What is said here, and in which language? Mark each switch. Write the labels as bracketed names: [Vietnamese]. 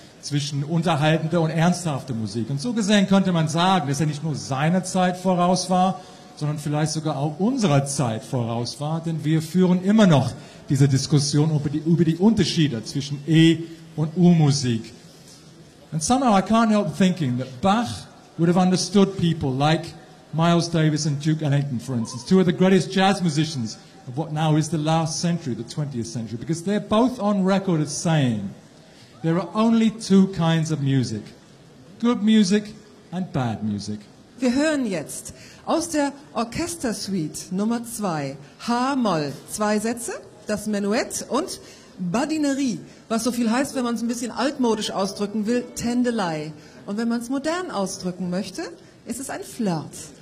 [German] zwischen unterhaltender und ernsthafter Musik. Und so gesehen könnte man sagen, dass nicht nur seiner Zeit voraus war, sondern vielleicht sogar auch unserer Zeit voraus war, denn wir führen immer noch diese Diskussion über die Unterschiede zwischen E- und U-Musik. [English] And somehow I can't help thinking that Bach would have understood people like Miles Davis and Duke Ellington, for instance, two of the greatest jazz musicians of what now is the last century, the 20th century, because they're both on record as saying there are only two kinds of music, good music and bad music. [German] Wir hören jetzt aus der Orchestersuite Nummer 2, H-Moll, zwei Sätze, das Menuett und Badinerie, was so viel heißt, wenn man es ein bisschen altmodisch ausdrücken will, Tändelei. Und wenn man es modern ausdrücken möchte, ist es ein Flirt.